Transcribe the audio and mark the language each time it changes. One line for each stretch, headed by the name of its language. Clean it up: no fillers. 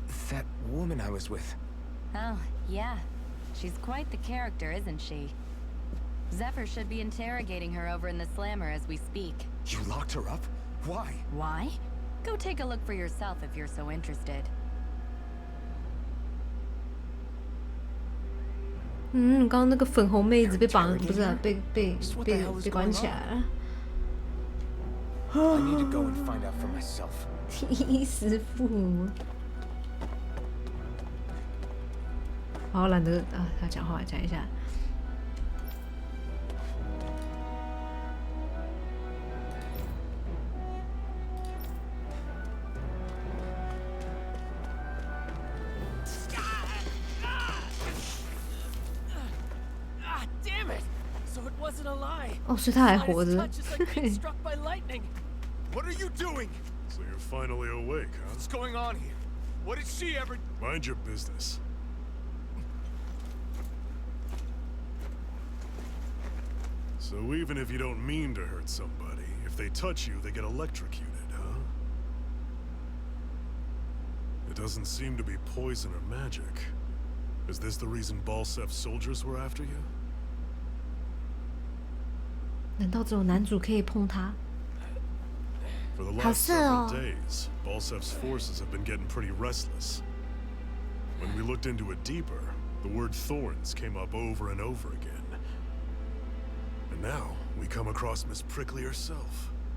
English: That woman I was with. Oh, yeah. She's quite the character, isn't she? Zephyr should be interrogating her over in the Slammer as we speak. You locked her up? Why? Why? Go take a look for yourself if you're so interested.
Chinese: 刚刚那个粉红妹子被绑，不是、啊、被关起来了。
English: I need to go and find out for myself.
Chinese: 衣食父母。好懒得啊，他讲话讲一下。哦，所以他还活着。
English: What are you doing? So you're finally awake, huh? What's going on here? What did she ever... Mind your business. So even if you don't mean to hurt somebody, if they touch you, they get electrocuted, huh? It doesn't seem to be poison or magic. Is this the reason Balsef's soldiers were after you?
Chinese: 难道只有男主可以碰他？
English: For the last several days, Balsef's forces have been getting pretty restless. When we looked into it deeper, the word thorns came up over and over again. And now, we come across Miss Prickly herself.